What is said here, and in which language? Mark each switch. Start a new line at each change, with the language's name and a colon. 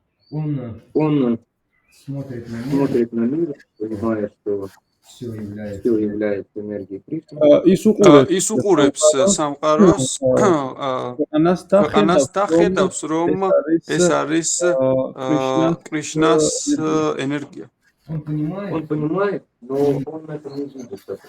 Russian: Он смотрит на мир, понимая, что все является энергией Кришны.
Georgian: ის უყურებს სამყაროს ქვეყანას და ხედავს, რომ ეს არის კრიშნას ენერგია.
Russian: Он понимает, но он это не видит,